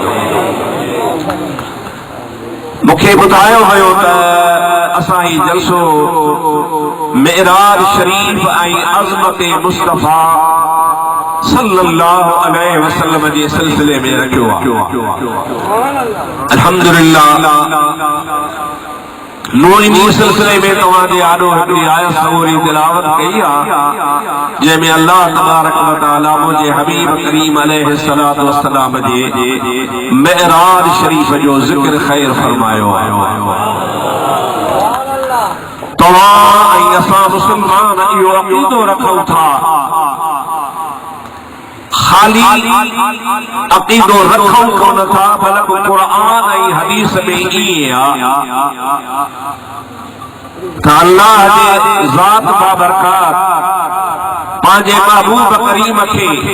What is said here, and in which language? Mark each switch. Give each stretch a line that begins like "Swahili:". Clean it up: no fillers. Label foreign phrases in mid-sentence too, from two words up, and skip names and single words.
Sindhi: मूंखे ॿुधायो वियो त असां ही जलसो मेराज शरीफ ऐं अज़मत मुस्तफ़ा
Arabic: صلى الله عليه وسلم
Sindhi: जे सिलसिले में रखियो आहे। अल्हम्दुलिल्लाह नूरी सिलसिले में तव्हांजे आॾो हिकिड़ी आयत सवरी तिलावत कई आहे जंहिंमें
Arabic: الله تبارك وتعالى
Sindhi: मुंहिंजे हबीब करीम
Arabic: عليه الصلاة والسلام
Sindhi: जे मेराज शरीफ जो ज़िक्र ख़ैर फरमायो आहे। तव्हां ऐं असां मुस्लमान इहो अक़ीदो रखूं था खाली अक़ीदो रखूं कोन था बल्कि क़ुरान ऐं हदीस में ईअं आहे त अल्लाह जे ज़ात बाबरकात पंहिंजे महबूब करीम खे